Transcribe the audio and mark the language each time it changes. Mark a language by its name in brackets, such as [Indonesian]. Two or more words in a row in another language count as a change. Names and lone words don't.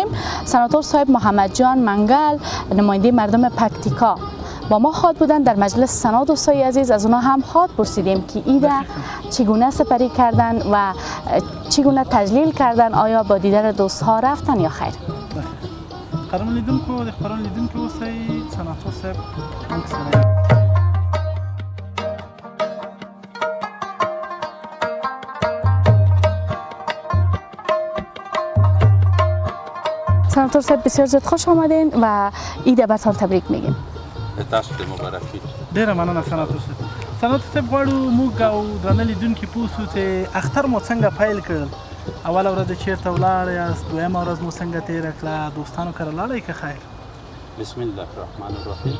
[Persian] سناتور صاحب محمد جان منگل، نماینده مردم پکتیکا، با ما خواد بودن در مجلس سنا. دوستای عزیز، از اونا هم خواد پرسیدیم که ایده چگونه سپری کردن و چگونه تجلیل کردن. آیا با دیدن دوستها رفتن یا خیر؟ [Pashto] قرار لیدونکو د خبرونو لیدونکي اوسئ. سناتور صاحب موږ سره [Persian] سناتور صاحب بسیار زیاد خوش آمدین و ایده برتان تبریک میگیم. [Pashto] تاسو ته مبارکي. ډیره مننه سناتور صاحب. سناتور صاحب غواړو موږ او درانه لیدونکي پوه شو چې اختر مو څنګه پیل کړل. اوله ورځ چیرته ولاړ یاست، دویمه ورځ مو څنګه تېره کړه، دوستانو کره لاړئ که خیر؟ [Arabic] بسم الله الرحمن الرحیم.